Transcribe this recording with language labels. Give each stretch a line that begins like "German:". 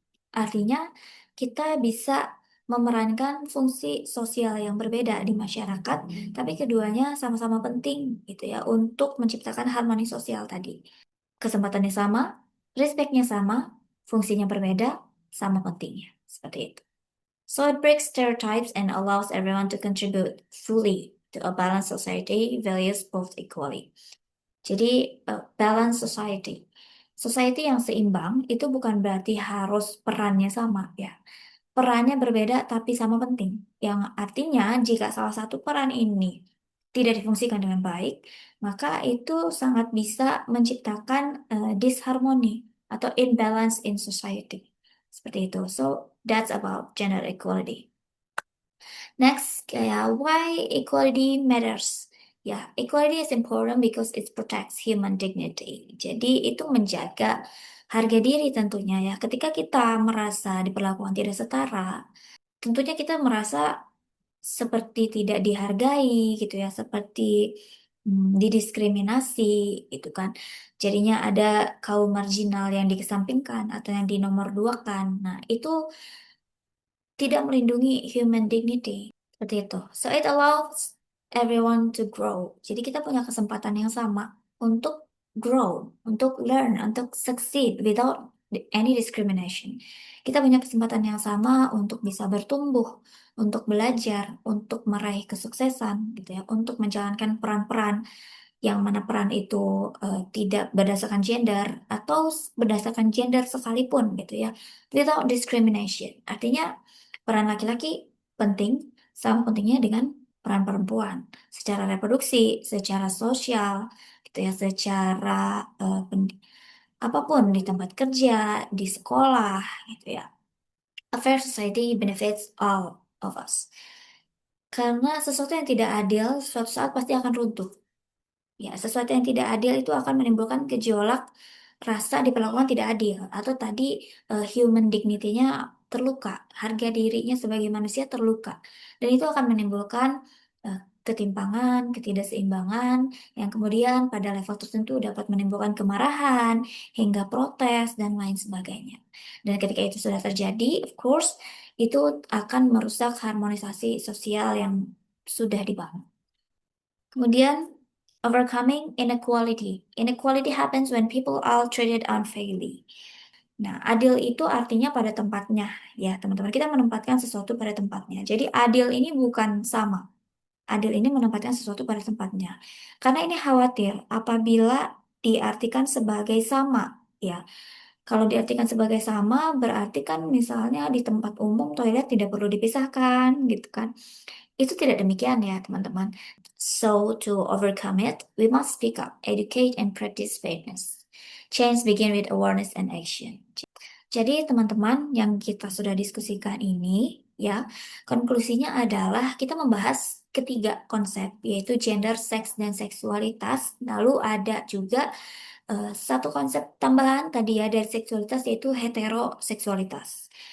Indonesian: Artinya, kita bisa memerankan fungsi sosial yang berbeda di masyarakat, tapi keduanya sama-sama penting gitu ya untuk menciptakan harmoni sosial tadi. Kesempatannya sama, respectnya sama, fungsinya berbeda, sama pentingnya. Seperti itu.
English: So it breaks stereotypes and allows everyone to contribute fully to a balanced society values both equally.
Indonesian: Jadi
English: balance society.
Indonesian: Society yang seimbang itu bukan berarti harus perannya sama ya. Perannya berbeda tapi sama penting. Yang artinya jika salah satu peran ini tidak difungsikan dengan baik, maka itu sangat bisa menciptakan disharmony atau
English: imbalance in society.
Indonesian: Seperti itu.
English: So, that's about gender equality. Next, kayak why equality matters. Ya, equality is important because it protects human dignity.
Indonesian: Jadi itu menjaga harga diri tentunya ya. Ketika kita merasa diperlakukan tidak setara, tentunya kita merasa seperti tidak dihargai gitu ya, seperti didiskriminasi itu kan. Jadinya ada kaum marginal yang dikesampingkan atau yang dinomorduakan. Nah, itu tidak melindungi human dignity. Seperti itu.
English: So it allows everyone to grow.
Indonesian: Jadi kita punya kesempatan yang sama untuk grow, untuk learn, untuk succeed
English: without any discrimination.
Indonesian: Kita punya kesempatan yang sama untuk bisa bertumbuh, untuk belajar, untuk meraih kesuksesan, gitu ya, untuk menjalankan peran-peran yang mana peran itu tidak berdasarkan gender atau berdasarkan gender sekalipun gitu ya,
English: without discrimination.
Indonesian: Artinya peran laki-laki penting sama pentingnya dengan peran perempuan secara reproduksi, secara sosial, gitu ya, secara apapun di tempat kerja, di sekolah, gitu ya.
English: A fair society benefits all of us.
Indonesian: Karena sesuatu yang tidak adil, suatu saat pasti akan runtuh. Ya, sesuatu yang tidak adil itu akan menimbulkan gejolak rasa diperlakukan tidak adil atau tadi human dignity-nya terluka, harga dirinya sebagai manusia terluka. Dan itu akan menimbulkan ketimpangan, ketidakseimbangan yang kemudian pada level tertentu dapat menimbulkan kemarahan hingga protes dan lain sebagainya. Dan ketika itu sudah terjadi, of course, itu akan merusak harmonisasi sosial yang sudah dibangun.
English: Kemudian, overcoming inequality. Inequality happens when people are treated unfairly.
Indonesian: Nah, adil itu artinya pada tempatnya, ya teman-teman. Kita menempatkan sesuatu pada tempatnya. Jadi adil ini bukan sama. Adil ini menempatkan sesuatu pada tempatnya. Karena ini khawatir apabila diartikan sebagai sama, ya. Kalau diartikan sebagai sama, berarti kan misalnya di tempat umum toilet tidak perlu dipisahkan, gitu kan. Itu tidak demikian ya, teman-teman.
English: So, to overcome it, we must speak up, educate, and practice fairness. Change begin with awareness and action.
Indonesian: Jadi, teman-teman, yang kita sudah diskusikan ini, ya, konklusinya adalah kita membahas ketiga konsep, yaitu gender, seks, dan seksualitas. Lalu ada juga satu konsep tambahan tadi ya dari seksualitas yaitu heteroseksualitas.